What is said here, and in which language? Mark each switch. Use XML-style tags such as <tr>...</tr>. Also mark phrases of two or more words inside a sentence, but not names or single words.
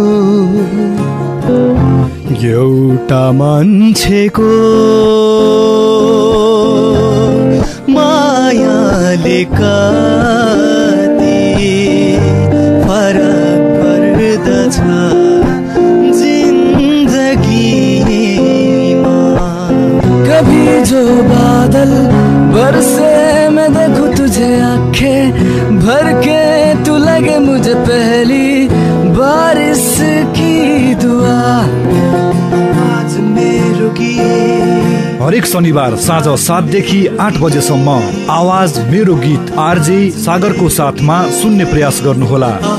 <ne>एउटा मान्छेको मायाले कति फरक पर्दछ</ne> <hi>कभी जो बादल बरसे मैं देखूं तुझे आंखें भर के तू लगे मुझे पहली बारिश की दुआ</hi> <ne>आज मेरो गीत। हरेक शनिबार साँझ 7 देखि 8 बजेसम्म आवाज मेरो गीत आरजे सागरको साथमा सुन्ने प्रयास गर्नुहोला।</ne>